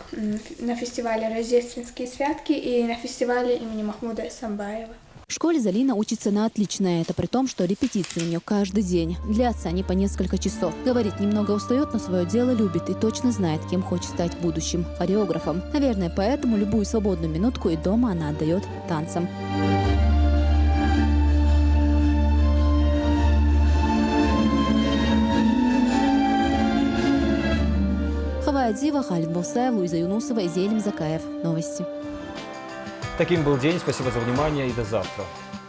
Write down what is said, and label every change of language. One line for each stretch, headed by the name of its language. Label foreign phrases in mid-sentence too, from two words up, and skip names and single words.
Russian: На фестивале «Рождественские святки» и на фестивале имени Махмуда Исамбаева. В школе Залина учится на отлично. Это при том, что репетиции у нее каждый день. Длятся они по несколько часов. Говорит, немного устает, но свое дело любит и точно знает, кем хочет стать в будущем – хореографом. Наверное, поэтому любую свободную минутку и дома она отдает танцам. Хавая Дива, Халид Бусаев, Луиза Юнусова и Зелим Закаев. Новости. Таким был день. Спасибо за внимание и до завтра.